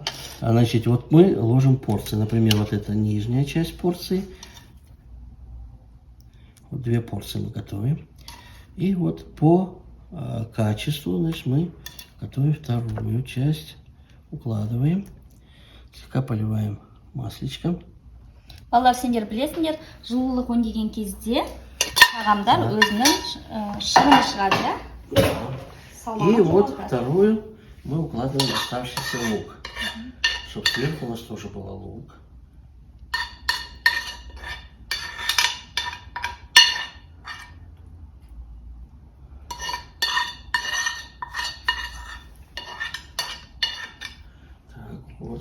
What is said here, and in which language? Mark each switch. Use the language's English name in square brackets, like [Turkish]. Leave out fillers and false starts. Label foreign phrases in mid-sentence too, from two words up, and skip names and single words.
[Russian] Значит, вот мы ложим порции. Например, вот это нижняя часть порции. Вот 2 порции мы готовим. И вот по качеству, значит, мы готовим вторую часть. Укладываем. Слегка поливаем масличком. [Kazakh] Балалар, сендер білесіңдер, жылулық өнген кезде тағамдар өзінің шығыны шығады, да? [Russian] И вот вторую мы укладываем оставшийся лук. Чтобы сверху у нас тоже был лук. Так, вот.